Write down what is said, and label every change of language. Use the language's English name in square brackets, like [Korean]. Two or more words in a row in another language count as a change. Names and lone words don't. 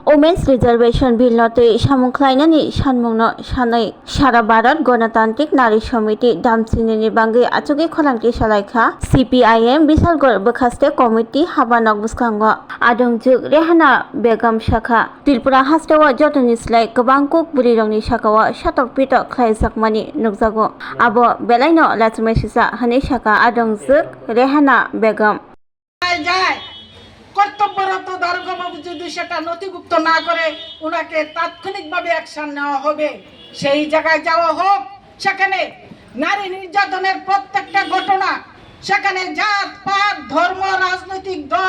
[Kok Borok] Women's Reservation Bill notei samungkhlainani sanmungno sanai Sara Bharat Ganatantric Nari Samiti Damchinini bangi achugi kholangti salaikha CPIM Bisalgor Bokhaste Committee Habanak buskango adongjuk Rehana Begum Shakha Tripura hastawa jotoni slai gobangkuk burirongni sakao shatok pitok khlaijakmani nukjago abo belaino lachmesisa hani shaka adongjuk Rehana Begum [Bangla] কর্তব্যরত দারোগাবাবু যদি সেটা নথিভুক্ত না করে ওনাকে তাৎক্ষণিকভাবে অ্যাকশন নেওয়া হবে। সেই জায়গায় যাওয়া হোক, সেখানে নারী নির্যাতনের প্রত্যেকটা ঘটনা সেখানে জাত পাত ধর্ম রাজনৈতিক দল